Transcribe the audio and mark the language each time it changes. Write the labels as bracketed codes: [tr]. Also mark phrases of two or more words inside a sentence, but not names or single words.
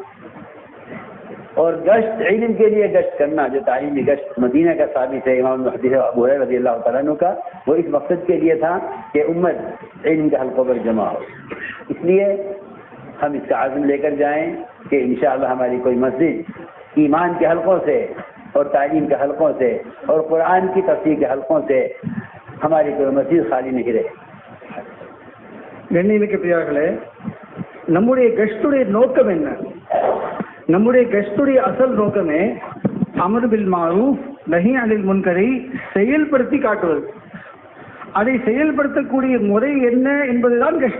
[ur] اور گشت علم کے لیے گشت کرنا، جو تعلیمی گشت مدینہ کا ثابت ہے امام محدث ابو ہریرہ رضی اللہ تعالیٰ عنہ کا، وہ اس مقصد کے لیے تھا کہ امت علم کے حلقوں پر جمع ہو. اس لیے ہم اس کا عزم لے کر جائیں کہ انشاءاللہ ہماری کوئی مسجد ایمان کے حلقوں سے اور تعلیم کے حلقوں سے اور قرآن کی تفسیر کے حلقوں سے ہماری کوئی مسجد خالی نہیں رہے. [ta] கண்ணியமிக்க பிரியார்களே, நம்முடைய கஷ்டுடைய நோக்கம் என்ன? நம்முடைய கஷ்டுடைய அசல் நோக்கமே [ar] أمر بالمعروف نهي عن المنكر [ta] செயல்படுத்தி காட்டுவது. அதை செயல்படுத்தக்கூடிய முறை என்ன என்பதுதான் கஷ்டு.